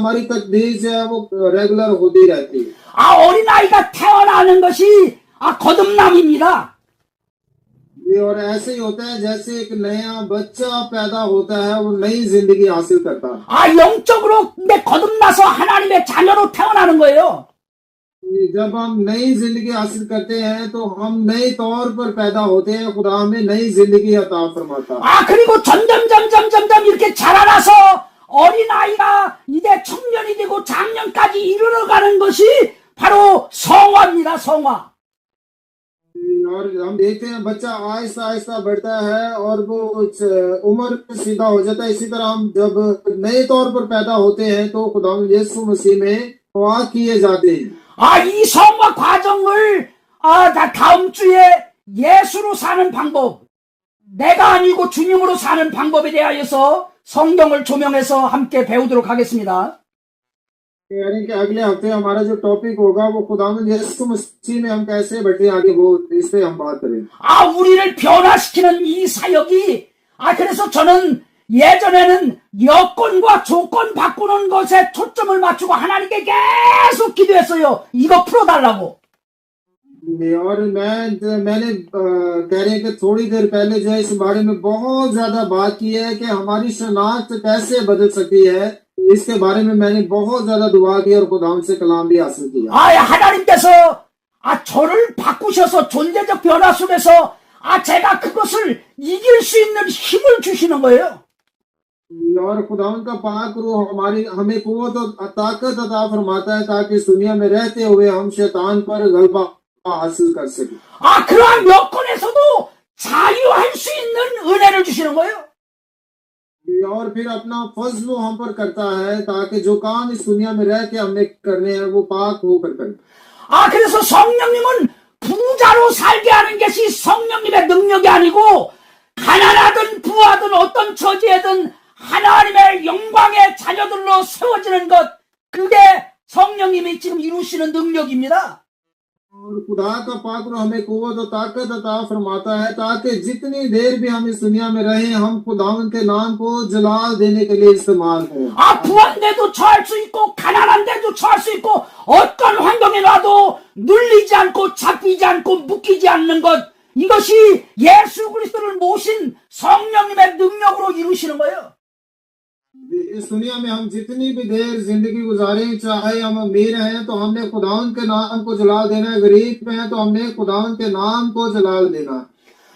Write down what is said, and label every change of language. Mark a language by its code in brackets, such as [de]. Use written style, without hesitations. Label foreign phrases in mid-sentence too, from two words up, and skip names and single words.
[ur] ہماری تقدیس جو ہے وہ ریگولر ہوتی رہتی ہے. [ko] 어린아이가 태어나는 것이 거듭남입니다. [ur] اور ایسے ہی ہوتا ہے جیسے ایک نیا بچہ پیدا ہوتا ہے، وہ نئی زندگی حاصل کرتا ہے. [ko] 영적으로 거듭나서 하나님의 자녀로 태어나는 거예요. [ur] جب ہم نئی زندگی حاصل کرتے ہیں تو ہم نئے طور پر پیدا ہوتے ہیں، خدا ہمیں نئی زندگی عطا فرماتا ہے. [ko] 그리고 점점 이렇게 자라나서 어린아이가 이제 청년이 되고 장년까지 이르러가는 것이 바로 성화입니다. 성화. [ur] اور ہم دیکھتے ہیں بچہ آہستہ آہستہ بڑھتا ہے اور وہ عمر سیدھا ہو جاتا ہے. اسی طرح ہم جب نئے طور پر پیدا ہوتے ہیں تو خدا یسوع مسیح میں پاک کیے جاتے ہیں. [ko] 이 성화 과정을 다음 주에 예수로 사는 방법, 내가 아니고 주님으로 사는 방법에 대하여서 성경을 조명해서 함께 배우도록 하겠습니다. [ur] یعنی کہ اگلے ہفتے ہمارا جو ٹاپک ہوگا وہ خداوند یسوع مسیح میں ہم کیسے بڑھے آگے، وہ اس پہ ہم بات کریں گے. [ko] 우리를 변화시키는 이 사역이 그래서 저는 예전에는 여건과 조건 바꾸는 것에 초점을 맞추고 하나님께 계속 기도했어요. 이거 풀어달라고. [ur] اور میں نے کہہ رہے ہیں کہ تھوڑی دیر پہلے جو ہے اس بارے میں بہت زیادہ بات کی ہے کہ ہماری شناخت کیسے بدل سکتی ہے. اس کے بارے میں میں نے بہت زیادہ دعا کی اور خدا سے کلام بھی حاصل کیا. [ko] 하나님께서 저를 바꾸셔서 존재적 변화 속에서 제가 그것을 이길 수 있는 힘을 주시는 거예요. [ur] اور خداوند کا پاک روح ہمیں قوت اور طاقت عطا فرماتا ہے تاکہ اس دنیا میں رہتے ہوئے ہم شیطان پر غلبہ حاصل کر سکے. [ko] 그러한 여건에서도 자유할 수 있는 은혜를 주시는 거예요. [ur] اور پھر اپنا فضل ہم پر کرتا ہے تاکہ جو کام اس دنیا میں رہ کے ہمیں کرنے ہیں وہ پاک ہو کر کریں. [ko] 그래서 성령님은 부자로 살게 하는 것이 성령님의 능력이 아니고 가난하든 부하든 어떤 처지에든 하나님의 영광의 자녀들로 세워지는 것, 그게 성령님이 지금 이루시는 능력입니다. [ur] اور خدا کا پاک روح ہمیں قوت اور طاقت عطا فرماتا ہے تاکہ جتنی دیر بھی ہم اس دنیا میں رہیں ہم خداوند کے نام کو جلال دینے کے لیے استعمال ہوں. [ko] 부한데도 처할 수 있고 가난한데도 처할 수 있고 어떤 환경에 놔도 눌리지 않고 잡히지 않고 묶이지 않는 것, 이것이 예수 그리스도를 모신 성령님의 능력으로 이루시는 거예요. [ur] اس دنیا میں ہم جتنی بھی دیر زندگی گزاریں، چاہے ہم امیر ہیں تو ہم نے خداوند کے نام کو جلال دینا ہے، غریب ہیں تو ہم نے خداوند کے نام کو جلال دینا ہے, गरीब हैं तो हमने खुदावंद के नाम को जलाल देना है।